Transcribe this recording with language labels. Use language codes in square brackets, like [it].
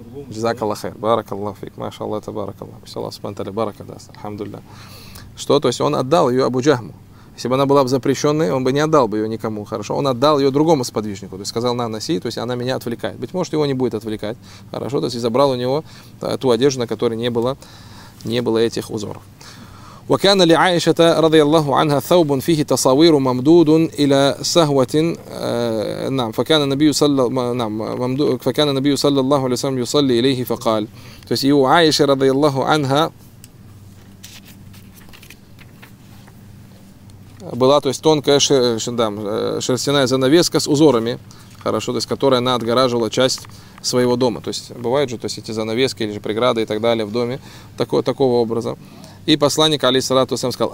[ru] Джазакаллахайр, баракаллах фик, машаллах, это баракаллах. Пусть Аллах баракадаст, альхамдулля. Что? То есть он отдал ее Абу Джахму. Если бы она была запрещенной, он бы не отдал бы ее никому, хорошо? Он отдал ее другому сподвижнику, то есть сказал: на, носи, то есть она меня отвлекает. Быть может, его не будет отвлекать, хорошо? То есть и забрал у него ту одежду, на которой не было, не было этих узоров. [ar] وكان لعائشة رضي الله عنها ثوب فيه تصاوير ممدود إلى سهوة نعم فكان النبي صلى نعم ممدود فكان النبي صلى الله عليه وسلم يصلي إليه فقال [ru] то есть и у Аиши [ar] رضي الله عنها [ru] была то есть тонкая шерстяная занавеска с узорами, хорошо, то есть которая она отгораживала часть своего дома, то есть бывают же, то есть эти занавески или же преграды и так далее в доме такого образа. И посланник алейхи салату вассалям сказал: